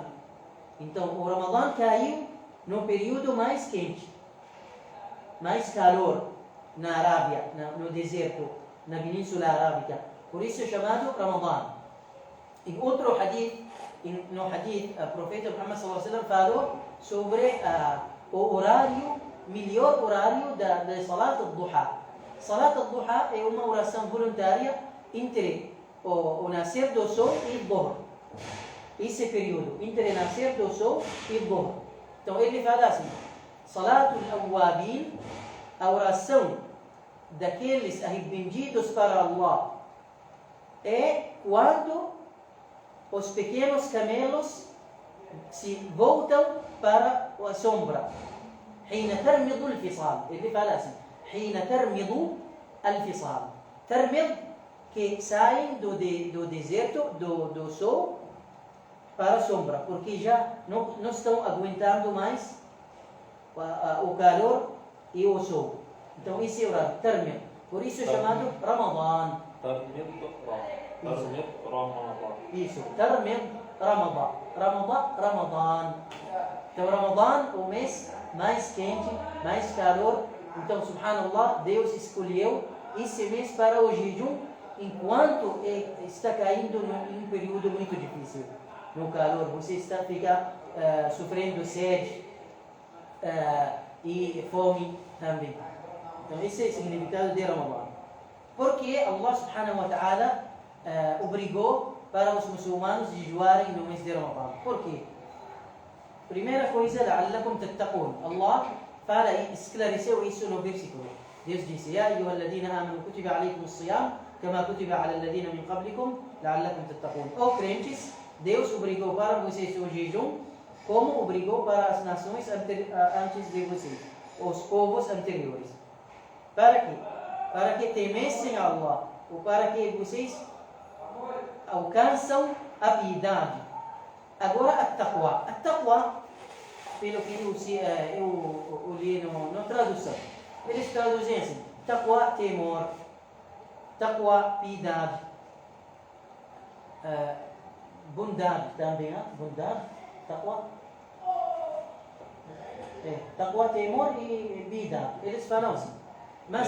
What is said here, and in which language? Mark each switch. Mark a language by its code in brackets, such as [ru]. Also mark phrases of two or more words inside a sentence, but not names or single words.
[pt] Então, o Ramadã caiu no período mais quente, mais calor na Arábia, no deserto, na Península Arábica. Por isso é chamado Ramadã. Em outro hadith, no hadith, o profeta Muhammad s.a.w. falou sobre o melhor horário da [ar] صلاة الضحى. صلاة الضحى [pt] é uma oração voluntária entre o nascer do sol e o Dhuhr. esse período entre nascer do sol e Dhuhr. Então ele fala assim: [ar] صلاة الأوابين, [pt] a oração daqueles arrependidos para Allah, é quando os pequenos camelos se voltam para a sombra. [ar] حين ترمض الفصال. [pt] Ele fala assim: [ar] حين ترمض الفصال. [pt] Termid, que saem do deserto, do sol, para a sombra, porque já não estão aguentando mais o calor e o sol. Então esse é o horário, termid. Por isso é chamado Ramadan. Tarmid Ramadan. Isso, termid Ramadan. Ramadan. Então Ramadan, o mês mais quente, mais calor. Então, subhanallah, Deus escolheu esse mês para o jejum, enquanto está caindo em um período muito difícil. No calor, você fica sofrendo sede e fome também. Então, esse é o significado de Ramadan. Porque [ar] الله سبحانه وتعالى [pt] obrigou para os muçulmanos jejuarem no mês de Ramadan. Por quê? Primeira coisa, [ar] لعلكم تتقون. [pt] Allah fala e esclareceu isso no versículo. Deus disse: [ar] يا أيها الذين آمنوا كتب عليكم الصيام كما كتب على الذين من قبلكم لعلكم تتقون. [pt] Ó crentes, Deus obrigou para vocês o jejum, como obrigou para as nações antes de vocês, os povos anteriores. Para quê? Para que temessem Allah, ou para que vocês alcançam a piedade. Agora, a taqwa. A taqwa, pelo que eu li na tradução, eles traduzem assim: taqwa, temor; taqwa, piedade; bondade também, bondade, taqwa. Taqwa, temor e piedade. Eles falam assim. Mas